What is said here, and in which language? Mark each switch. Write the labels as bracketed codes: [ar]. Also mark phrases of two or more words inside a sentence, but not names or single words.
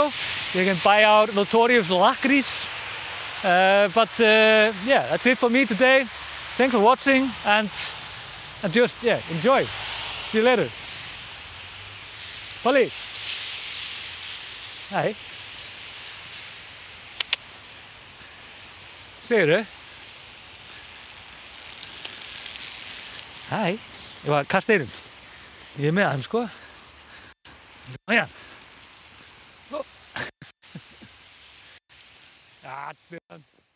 [en] You can buy our notorious lakrís. Yeah, that's it for me today. Thanks for watching and just, yeah, enjoy. See you later. Polly. Hi. [is] Segirðu? Hæ, ég var að kasta einum. Ég með hann sko. Næja. Ó. Ja,